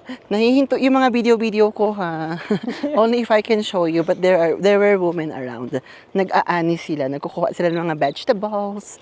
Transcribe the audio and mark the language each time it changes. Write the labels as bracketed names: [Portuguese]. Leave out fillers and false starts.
[Filipino] Nahihinto yung mga video ko, ha. [English] Only if I can show you, but there were women around. [Filipino] Nag-aani sila, nagkukuha sila ng mga vegetables,